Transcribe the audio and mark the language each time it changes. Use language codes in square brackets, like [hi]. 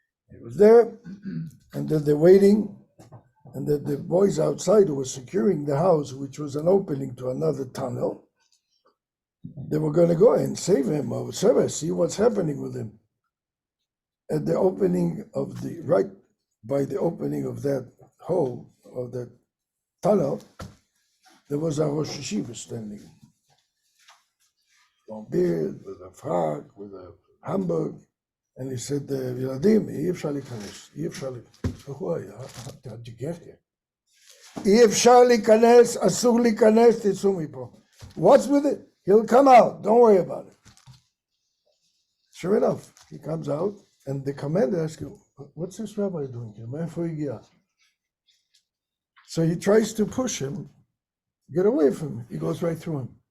[en] He was there, and then they're waiting, and the boys outside who were securing the house, which was an opening to another tunnel, they were going to go and save him or see what's happening with him. At the opening of right by the opening of that hole, of that tunnel, there was a Rosh Yeshiva standing. Long beard, with a frock, with a Hamburg. And he said, Yeladim, [he] אי אפשר להיכנס, אי אפשר להיכנס. [en] Who are you? How'd you get here? [he] אי אפשר להיכנס, אסור להיכנס, תצאו מפה. [en] What's with it? He'll come out, don't worry about it. Sure enough, he comes out, and the commander asks him, what's this rabbi doing here? [he] מאיפה הגיע? [en] So he tries to push him, get away from him. He goes right through him.